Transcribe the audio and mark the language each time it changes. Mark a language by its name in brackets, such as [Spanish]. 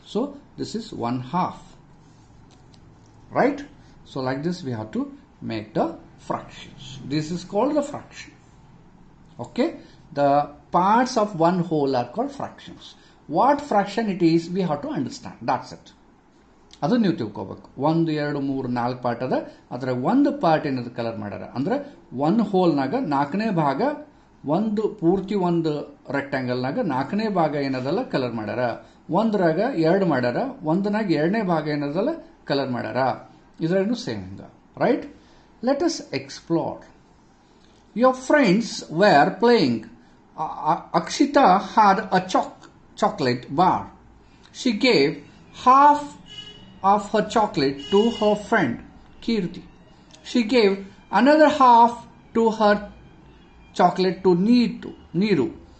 [English] So this is 1 half. Right? So like this we have to make the fractions. This is called the fraction. Okay, the parts of one whole are called fractions. What fraction it is we have to understand. That's it. [Kannada] ಅದು ನೀವು ತಿಳ್ಕೋಬೇಕು. 1, 2, 3, 4 part ಅದ. ಅದರ ಒಂದು part ಏನದು colour ಮಾಡ್ಯಾರ ಅಂದ್ರೆ ಒಂದು ಹೋಲ್ನಾಗ 4ನೇ ಭಾಗ, ಒಂದು ಪೂರ್ತಿ ಒಂದು ರೆಕ್ಟಾಂಗಲ್ನಾಗ 4ನೇ ಭಾಗ ಏನದಲ್ಲ ಕಲರ್ ಮಾಡ್ಯಾರ. ಒಂದ್ರಾಗ 2 ಮಾಡ್ಯಾರ, ಒಂದನಾಗ 2ನೇ ಭಾಗ ಏನದಲ್ಲ ಕಲರ್ ಮಾಡ್ಯಾರ. ಇದ್ರಾಗೂ ಸೇಮ್ ಹಿಂಗ. Right? [English] Let us explore. Your friends were playing. Akshita had a chocolate bar. She gave half of her chocolate to her friend Kirti. She gave another half to her chocolate to Neeru.